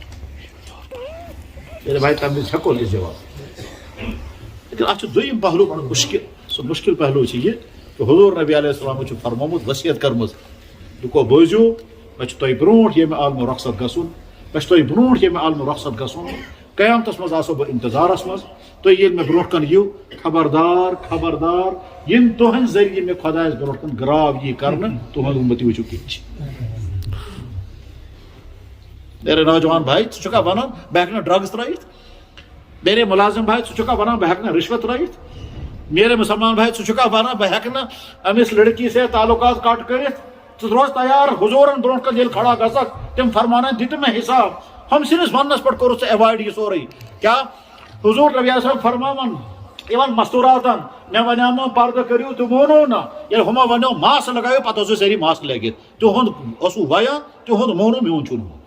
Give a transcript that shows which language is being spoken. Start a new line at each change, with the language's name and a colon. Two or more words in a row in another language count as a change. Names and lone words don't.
Kashmiri: ییٚلہِ بھائی تمہِ وِزِ ہٮ۪کو أسۍ جواب لیکن اتھ چھُ دوٚیِم پہلوٗ بڑٕ مُشکِل سُہ مُشکِل پہلوٗ چھُ یہِ کہ حضوٗر نبی علیہ السلامو چھُ فرمومُت وصیت کٔرمٕژ دوٚپکو بوٗزِو مےٚ چھُ تۄہہِ برونٛٹھ ییٚمہِ عالمہٕ رۄخصت گژھُن مےٚ چھُ تۄہہِ برونٛٹھ ییٚمہِ عالمہٕ رۄخصت گژھُن قیامتس منٛز آسو بہٕ انتظارس منٛز تُہۍ ییٚلہِ مےٚ برونٛٹھ کن یِیِو خبردار ییٚمہِ تُہنٛدِ ذٔریعہٕ مےٚ خۄدایس برونٛٹھ کن گراو یی کرنہٕ تُہنٛد اُمتی وٕچھِو کِتھ چھِ
Urdu: میرے نوجوان بھائی
Kashmiri: ژٕ چھُکھا ونان بہٕ ہٮ۪کہٕ نہٕ ڈرگٕز ترٲیِتھ
Urdu: میرے مُلازِم بھائی
Kashmiri: ژٕ چھُکھا ونان بہٕ ہٮ۪کہٕ نہٕ رِشوت ترٲیِتھ
Urdu: میرے مسلمان بھائی
Kashmiri: ژٕ چھُکھا ونان بہٕ ہٮ۪کہٕ نہٕ أمِس
Urdu: لڑکی سے تعلقات
Kashmiri: کٹ کٔرِتھ ژٕ روز تیار حضوٗرن برونٛٹھ کن ییٚلہِ کھڑا گژھکھ تِم فرمانن دِتہٕ مےٚ حساب ہم سٕنٛدِس وننس پٮ۪ٹھ کوٚرُتھ ژٕ ایوایڈ یہِ سورُے کیٛاہ حضوٗر نبی صٲب فرماوان یِمن مستوٗراتن مےٚ ونیٛامو پردٕ کٔرِو تہٕ مونو نہٕ ییٚلہِ ہُمو ونیو ماسک لگٲیِو پتہٕ اوسوٕ سٲری ماسک لٲگِتھ تِہُنٛد اوسوٕ ویان تِہُنٛد مونو میون چھُنہٕ